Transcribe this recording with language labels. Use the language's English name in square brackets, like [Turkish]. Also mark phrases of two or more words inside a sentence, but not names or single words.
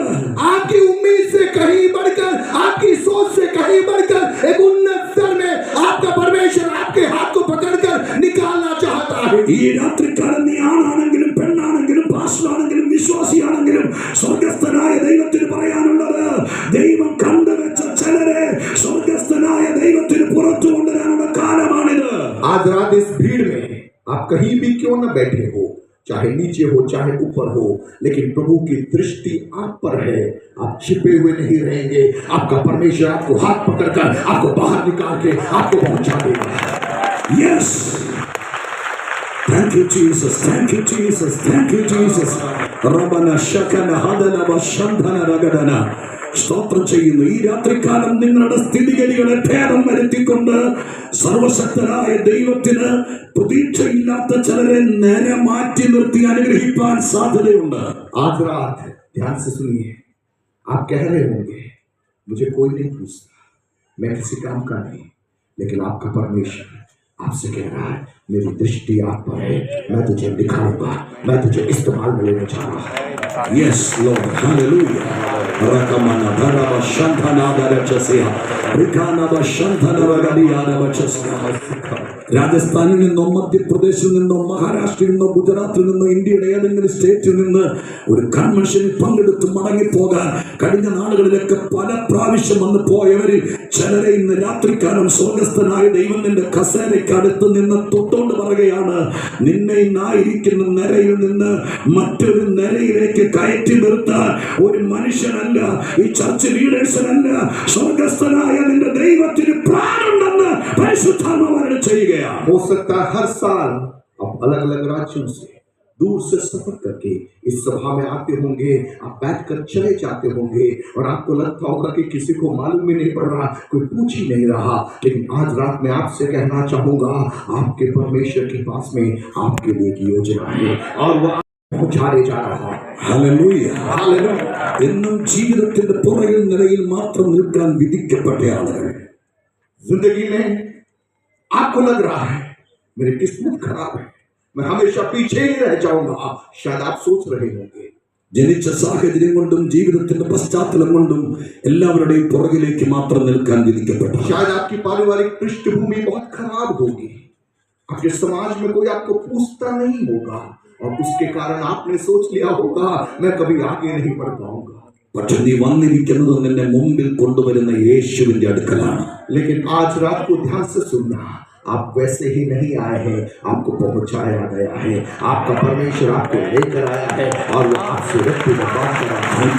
[Hindi] आपकी उम्मीद से कहीं बढ़कर, आपकी सोच से कहीं बढ़कर एक उन्नत स्तर में आपका परमेश्वर आपके हाथ को पकड़कर निकालना चाहता है. [Malayalam] ഈ രാത്രിക്കാലം നീ ആണാണെങ്കിലും പെണ്ണാണെങ്കിലും പാസ്റ്ററാണെങ്കിലും വിശ്വാസിയാണെങ്കിലും സ്വർഗസ്ഥനായ ദൈവത്തിന് പറയാനുള്ളത്, ദൈവം കണ്ടുവെച്ച ചിലരെ സ്വർഗസ്ഥനായ ദൈവത്തിന് പുറത്തു കൊണ്ടുവരാനുള്ള കാലമാണിത്. [Hindi] आज रात इस भीड़ में आप कहीं भी क्यों न बैठे हो, चाहे नीचे हो चाहे ऊपर हो, लेकिन प्रभु की दृष्टि आप पर है. आप छिपे हुए नहीं रहेंगे. आपका परमेश्वर आपको हाथ पकड़कर आपको बाहर निकाल के आपको पहुंचा देगा. [English] Yes. Thank you Jesus. Thank you Jesus. Thank you Jesus. Rabana shakana hadana vashandhana ragadana. [Malayalam] സ്തോത്രം ചെയ്യുന്നു. ഈ രാത്രികാലം നിങ്ങളുടെ സ്ഥിതിഗതികളെ ഭേദം വരുത്തിക്കൊണ്ട് സർവശക്തനായ ദൈവത്തിന് പ്രതീക്ഷയില്ലാത്ത ചിലരെ നേരെ മാറ്റി നിർത്തി അനുഗ്രഹിക്കാൻ സാധ്യതയുണ്ട്. [Hindi] आज रात ध्यान से सुनिए. आप कह रहे होंगे मुझे कोई नहीं पूछता, मैं किसी काम का नहीं, लेकिन आपका परमेश्वर आपसे कह रहा है मेरी दृष्टि आप पर है, मैं तुझे दिखाऊंगा, मैं तुझे इस्तेमाल में लेने जा रहा हूं. [English] Yes Lord. Hallelujah. Rakamana dharava shanthana darachasya. Rikana vashanthana ragadiya darachasya. [Malayalam] രാജസ്ഥാനിൽ നിന്നോ മധ്യപ്രദേശിൽ നിന്നോ മഹാരാഷ്ട്രയിൽ നിന്നോ ഗുജറാത്തിൽ നിന്നോ ഇന്ത്യയുടെ ഏതെങ്കിലും സ്റ്റേറ്റിൽ നിന്ന് ഒരു കൺവെൻഷനിൽ പങ്കെടുത്ത് മടങ്ങിപ്പോകാൻ കഴിഞ്ഞ നാളുകളിലൊക്കെ പല പ്രാവശ്യം വന്ന് പോയവരിൽ ചിലരെ ഇന്ന് രാത്രിക്കാലം സ്വർഗസ്ഥനായ ദൈവം നിന്റെ കസേരയ്ക്ക് അടുത്ത് നിന്ന് തൊട്ടുകൊണ്ട് പറയുകയാണ്, നിന്നെ ഇന്നായിരിക്കുന്ന നിരയിൽ നിന്ന് മറ്റൊരു നിരയിലേക്ക് കയറ്റി നിർത്താൻ ഒരു മനുഷ്യനല്ല, ഈ [English] church leaders, [Malayalam] സ്വർഗസ്ഥനായ നിന്റെ ദൈവത്തിന് പ്ലാനുണ്ടെന്ന് പരിശുദ്ധാത്മാവ് ചെയ്യുക. [Hindi] हो सकता है हर साल आप अलग अलग राज्यों से दूर से सफर करके इस सभा में आते होंगे, आप बैठकर चले जाते होंगे और आपको लगता होगा कि किसी को मालूम ही नहीं पड़ रहा, कोई पूछ ही नहीं रहा, लेकिन आज रात मैं आपसे कहना चाहूंगा आपके परमेश्वर के पास में आपके लिए एक योजना है और वो पहुंचाने जा रहा है. [Malayalam] ഹല്ലേലൂയ. [Hindi] हालेलुया. [Malayalam] എന്നും ജീവിതത്തിന്റെ പുറകിൽ നിലയിൽ മാത്രം നിൽക്കാൻ വിധിക്കപ്പെട്ട ആളുകൾ, [Hindi] जिंदगी में आपको लग रहा है मेरी किस्मत खराब है, मैं हमेशा पीछे ही रह जाऊंगा, शायद आप सोच रहे होंगे [Malayalam] ജനിച്ച സാഹചര്യം കൊണ്ടും ജീവിതത്തിന്റെ പശ്ചാത്തലം കൊണ്ടും എല്ലാവരുടെയും പുറകിലേക്ക് മാത്രം നിൽക്കാൻ വിധിക്കപ്പെട്ടു. [Hindi] शायद आपकी पारिवारिक पृष्ठभूमि बहुत खराब होगी, आपके समाज में कोई आपको पूछता नहीं होगा और उसके कारण आपने सोच लिया होगा मैं कभी आगे नहीं बढ़ पाऊंगा. [Malayalam] പക്ഷെ നീ വന്നിരിക്കുന്നത് നിന്നെ മുമ്പിൽ കൊണ്ടുവരുന്ന യേശുവിന്റെ അടുക്കലാണ്. [Hindi] लेकिन आज रात को ध्यान से सुनना, आप वैसे ही नहीं आए हैं, आपको पहुंचाया गया है, आपका परमेश्वर आपको लेकर आया है और वो आपसे व्यक्तिगत बात कर रहा है.